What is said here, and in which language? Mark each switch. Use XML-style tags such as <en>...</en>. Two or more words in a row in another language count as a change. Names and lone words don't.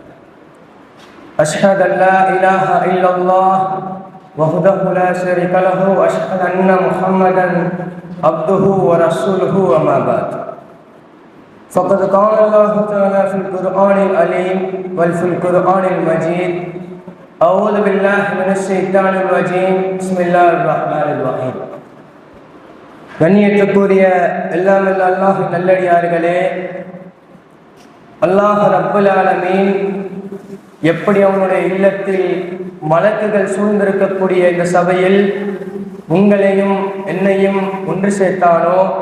<ar>أشهد أن لا إله إلا الله وحده لا شريك له وأشهد أن محمدا عبده ورسوله وما بعد. فقد قال الله تعالى في القرآن العليم وفي القرآن المجيد: أعوذ بالله من الشيطان الرجيم بسم الله الرحمن الرحيم.</ar> <ta>கண்ணியத்துக்குரிய எல்லாம் அல்லாஹ் நல்லடியார்களே,</ta> <ar>الله رب العالمين</ar> <ta>எப்படி அவனுடைய இல்லத்தில் மலக்குகள் சூழ்ந்திருக்கக்கூடிய இந்த சபையில் உங்களையும் என்னையும் ஒன்று சேர்த்தானோ,</ta>